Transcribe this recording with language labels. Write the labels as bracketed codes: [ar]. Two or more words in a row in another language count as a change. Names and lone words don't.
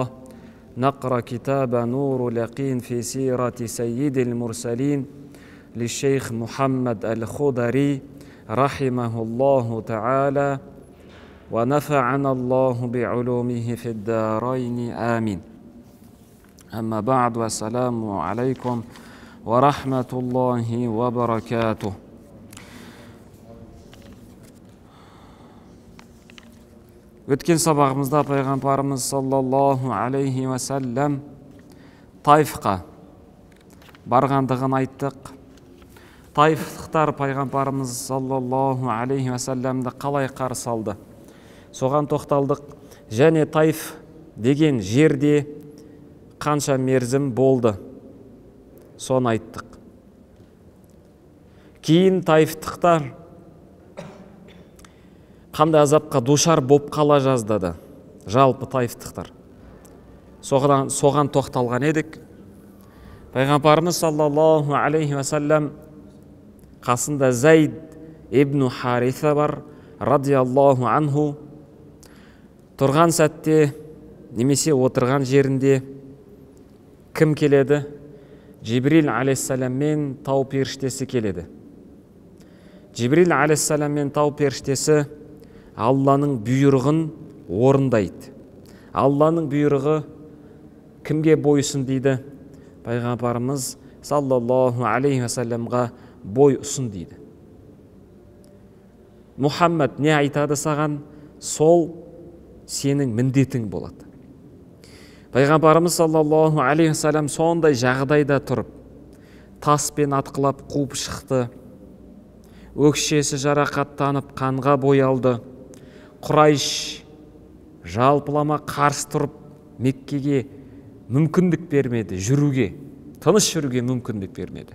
[ar] نقرأ كتاب نور اليقين في سيرة سيد المرسلين للشيخ محمد الخضري رحمه الله تعالى ونفعنا الله بعلومه في الدارين آمين. أما بعد والسلام عليكم ورحمة الله وبركاته. [kk] Өткен сабағымызда пайғамбарымыз [ar] صلى الله عليه وسلم [kk] Таифқа барғандығын айттық. Таифтықтар пайғамбарымыз [ar] صلى الله عليه وسلم [kk] қалай қарсы алды, соған тоқталдық. Және Таиф деген жерде қанша мерзім болды, соны айттық. Кейін Таифтықтар қандай азапқа душар боп қала жаздады, жалпы Таифтықтар. Соған тоқталған едік. Пайғамбарымыз [ar] صلى الله عليه وسلم [kk] қасында Зайд ибн Хариса бар, [ar] رضي الله عنه. [kk] Тұрған сәтте немесе отырған жерінде кім келеді? Жибрил алейхиссаламмен тау періштесі келеді. Жибрил алейхиссаламмен тау періштесі Алланың бұйрығын орындайды. Алланың бұйрығы кімге бойсын дейді? Пайғамбарымыз [ar] صلى الله عليه وسلم [kk] бой ұсын дейді. Мұхаммад не айтады саған, сол сенің міндетің болады. Пайғамбарымыз [ar] صلى الله عليه وسلم [kk] сондай жағдайда тұрып, таспен атқылап қуып шықты. Өкшесі жарақаттанып қанға боялды. Құрайш жалпылама қарсы тұрып Меккеге мүмкіндік бермеді, жүруге, тыныш жүруге мүмкіндік бермеді.